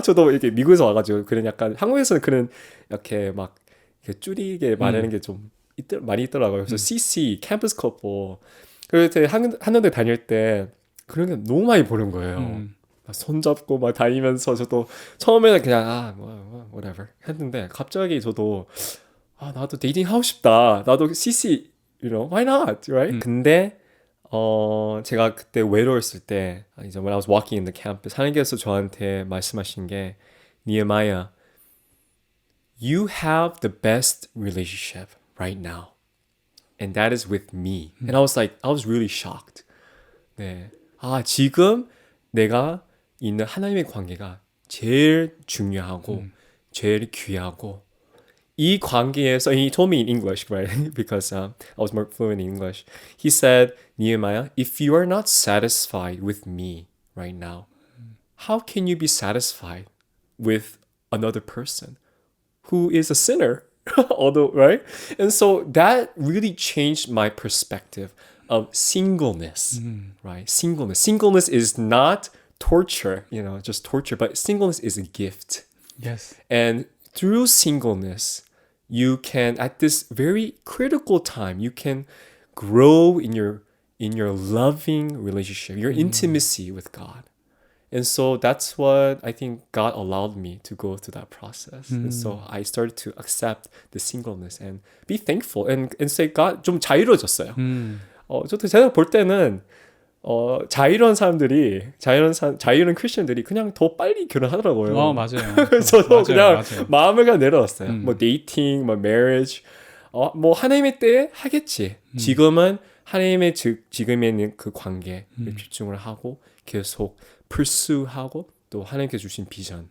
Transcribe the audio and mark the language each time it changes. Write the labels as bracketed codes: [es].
[ko] 저도 이렇게 미국에서 와가지고 그런 약간 한국에서는 그런 이렇게 막 이렇게 줄이게 말하는 게 좀 많이 있더라고요. 그래서 CC 캠퍼스 커플. 그래서 제가 한국대 다닐 때 그런 게 너무 많이 보는 거예요. 막 손잡고 막 다니면서 저도 처음에는 그냥 whatever 했는데 갑자기 저도 나도 데이팅 하고 싶다. 나도 [en] CC, why not, right? [ko] 근데 제가 그때 외로웠을 때 이제 [en] when I was walking in the campus [ko] 하나님께서 저한테 말씀하신 게 [en] Nehemiah, you have the best relationship right now. And that is with me. And I was really shocked. [ko] 네. 지금 내가 있는 하나님의 관계가 제일 중요하고, 제일 귀하고, 이 관계에서, [en] he told me in English, right? Because I was more fluent in English. He said, Nehemiah, if you are not satisfied with me right now, how can you be satisfied with another person who is a sinner? Although, right? And so that really changed my perspective of singleness, right? Singleness is not torture, just torture, but singleness is a gift. Yes. And through singleness, you can, at this very critical time, you can grow in your loving relationship, your intimacy with God. And so that's what I think God allowed me to go through that process. And so I started to accept the singleness and be thankful and say, God, [ko] 좀 자유로워졌어요. 저도 제가 볼 때는 자유로운 사람들이 자유로운 크리스천들이 그냥 더 빨리 결혼하더라고요. 맞아요. 저도 그냥 맞아요. 마음을 그냥 내려놨어요. 뭐 데이팅, 뭐 marriage, 뭐 하나님의 때에 하겠지. 지금은 하나님의 지금에 있는 그 관계에 집중을 하고 계속 pursue하고 또 하나님께 주신 비전.